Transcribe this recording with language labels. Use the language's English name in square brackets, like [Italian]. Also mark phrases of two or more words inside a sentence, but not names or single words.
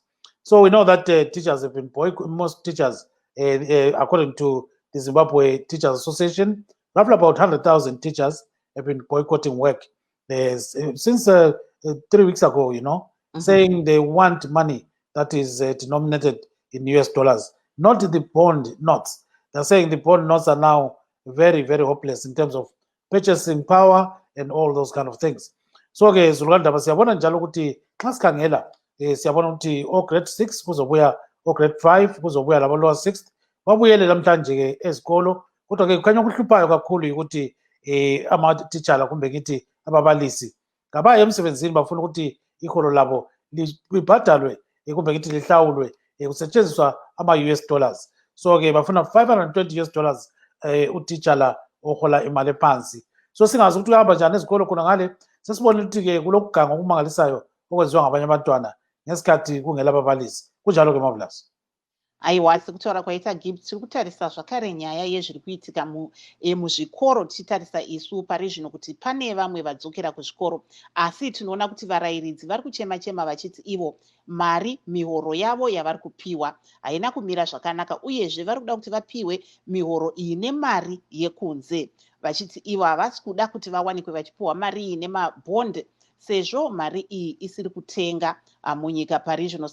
[English] So we know that teachers have been most teachers, according to the Zimbabwe Teachers Association, roughly about 100,000 teachers have been boycotting work since 3 weeks ago, saying they want money that is denominated in US dollars, not the bond notes. They're saying the bond notes are now very, very hopeless in terms of purchasing power and all those kind of things. [North Ndebele] So ke Zulukandaba siyabona njalo ukuthi xa sikhangela siyabona ukuthi o grade 6 kuzobuya o grade 5 kuzobuya labo [English] lower 6th [North Ndebele] babuyele namhlanje ke ezikolo, kodwa ke kukhanya ukuhluphayo kakhulu ukuthi ama-teacher kumbe kithi ababalisi ngabaye emsebenzini bafuna ukuthi iholo labo libhadalwe kumbe kithi lihlawulwe kusetshenziswa ama- [English] US dollars. [North Ndebele] So ke bafuna $520 uteacher la ohola imali ephansi. So singazi ukuthi uyahamba njani ezikolo khona ngale sesibona ukuthi ke kulokuganga okumangalisayo okwenziwa ngabanye abantwana ngesikhathi kungela ababalisi. Kunjalo ke Marvelous. [Shona] Aiwa, sekutaura kwaita Gibbs tiri kutarisa zvakare nyaya yezviri kuitika muzvikoro tichitarisa isu pari zvino kuti pane vamwe vadzokera kuzvikoro, asi tinoona kuti varayiridzi vari kuchema-chema vachiti ivo mari mihoro yavo yavari kupiwa haina kumira zvakanaka, uyezve vari kuda kuti vapiwe mihoro ine mari yekunze, vachiti ivo havasi kuda kuti vawanikwe vachipiwa mari iyi nemabhondi sezvo mari iyi isiri kutenga munyika pari zvino.